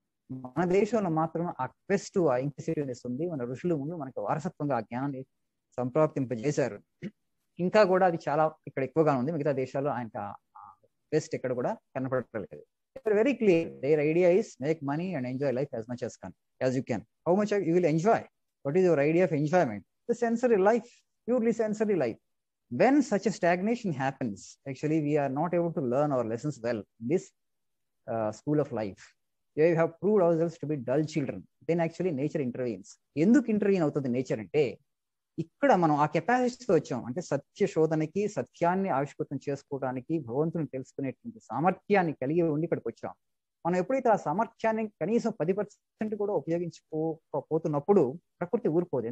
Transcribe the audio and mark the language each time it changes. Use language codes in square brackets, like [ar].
[te] మన దేశంలో మాత్రం ఆ క్వెస్ట్, ఆ ఇంక్విజిటివ్నెస్ ఉంది. మన ఋషులు ముందు మనకు వారసత్వంగా ఆ జ్ఞానాన్ని సంప్రాప్తింపజేశారు. ఇంకా కూడా అది చాలా ఇక్కడ ఎక్కువగా ఉంది. మిగతా దేశాల్లో ఆయన క్వెస్ట్ ఎక్కడ కూడా కనపడలేదు. [en] Very clear, there idea is make money and enjoy life as much as you can. How much you will enjoy? What is your idea of enjoyment? The sensory life, purely sensory life. When such a stagnation happens, actually we are not able to learn our lessons well in this school of life. We have proved ourselves to be dull children. Then actually nature intervenes. [te] ఎందుకు intervene అవుతుంది nature అంటే, ఇక్కడ మనం ఆ కెపాసిటీతో వచ్చాం. అంటే సత్య శోధనకి, సత్యాన్ని ఆవిష్కృతం చేసుకోవడానికి, భగవంతుని తెలుసుకునేటువంటి సామర్థ్యాన్ని కలిగి ఉండి ఇక్కడికి వచ్చాం. మనం ఎప్పుడైతే ఆ సామర్థ్యాన్ని కనీసం 10% కూడా ఉపయోగించుకోపోతున్నప్పుడు ప్రకృతి ఊరుకోదు.